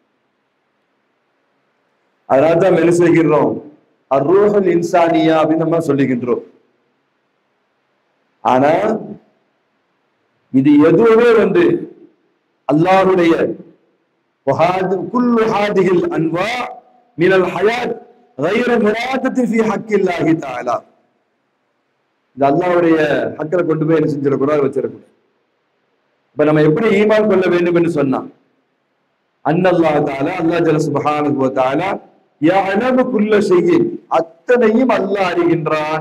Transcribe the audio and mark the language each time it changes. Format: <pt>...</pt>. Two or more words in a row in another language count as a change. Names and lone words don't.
<ta>அதனால தான் என்ன செய்கிறோம்,</ta> <ar>الروح الإنسانية</ar> <ta>அப்படின்னு நம்ம சொல்லுகின்றோம். ஆனா இது எதுவுமே அல்லாஹ்வுடைய</ta> <ar>كل هذه الأنواع من الحياة غير مرادة في حق الله تعالى.</ar> <ta>இது அல்லாஹ்வுடைய ஹக்கில கொண்டு போய் என்ன செஞ்சிடக்கூடாது, வச்சிடக்கூடாது. இப்ப நம்ம எப்படி ஈமான் கொள்ள வேண்டும் என்று சொன்னா,</ta> <ar>أن الله تعالى الله جل سبحانه وتعالى يعلم كل شيء,</ar> <ta>அத்தனையும் அல்லாஹ் அறிகின்றான்.</ta>